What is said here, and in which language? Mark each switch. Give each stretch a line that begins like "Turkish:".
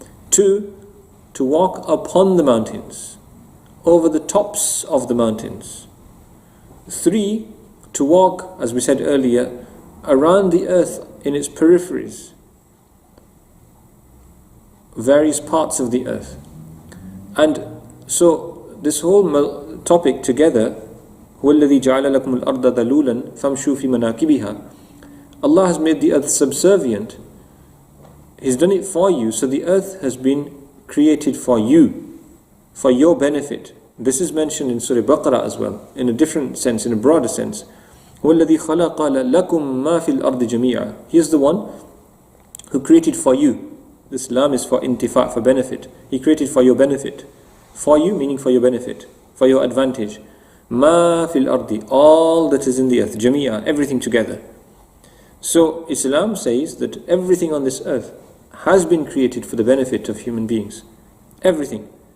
English: Two, to walk upon the mountains, over the tops of the mountains. Three, to walk, as we said earlier, around the earth in its peripheries, various parts of the earth. And so this whole topic together,
Arabic: هُوَ الَّذِي جَعَلَ لَكُمُ الْأَرْضَ ذَلُولًا فَامْشُوا فِي مَنَاكِبِهَا.
English: Allah has made the earth subservient. He's done it for you, so the earth has been created for you, for your benefit. This is mentioned in Surah Baqarah as well, in a different sense, in a broader sense.
Arabic: هو الذي خلق لكم ما في الأرض جميعا.
English: He is the one who created for you. This lam is for intifa, for benefit. He created for your benefit. For you meaning for your benefit, for your advantage.
Arabic: ما في الأرض,
English: all that is in the earth, جميعا, everything together. So Islam says that everything on this earth has been created for the benefit of human beings. Everything.